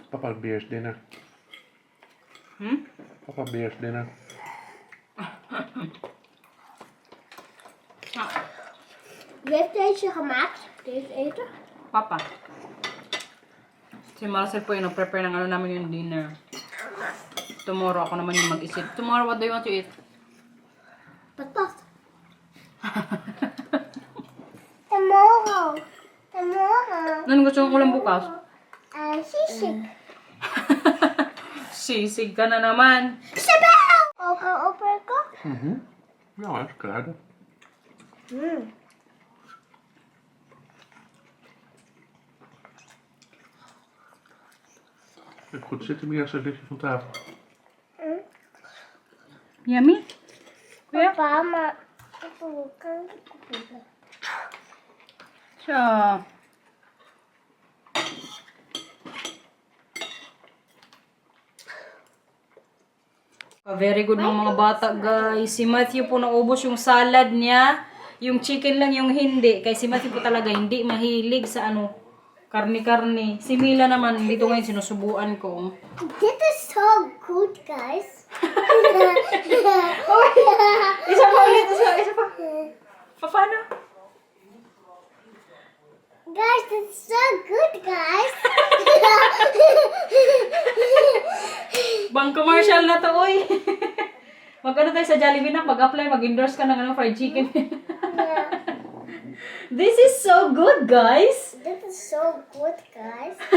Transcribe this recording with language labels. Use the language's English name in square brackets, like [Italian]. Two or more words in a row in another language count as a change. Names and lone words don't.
[Dutch] Papa beers dinner. Papa beers dinner. Wie heeft deze gemaakt? Deze eten? Papa. [Filipino] Si Marcel po yung prepare ng ano namin yung dinner. Tomorrow ako naman yung mag-isip. [English] Tomorrow, what do you want to eat? [Dutch] Patat. Tomorrow. [English] Tomorrow. [Filipino] Ano gusto mong ulam bukas? Sisig. Sisig ka na naman. Sabaw! Open ko? [Dutch] Ja, dat is kruiden. Even goed zitten, Mia, zo ligt je van tafel. [English] Yummy? Kuya? [Dutch] Papa, maar ik wil kan [Filipino] Siya. [English] Very good [Filipino] ng mga bata, guys. Si Matthew po naubos yung salad niya. Yung chicken lang yung hindi. Kaya si Matthew po talaga hindi mahilig sa ano, karni-karni. Si Mila naman, dito ngayon sinusubuan ko. [English] Dit is so good, guys. [Filipino] Isa pa ulit, isa pa. Paano? [English] Guys, this is so good, guys. [Filipino] Bang commercial na to, oy. Mag-ano tayo sa Jollibee na, mag-apply, mag-endorse ka ng ano, fried chicken. [English] This is so good, guys. Dit is so good, guys.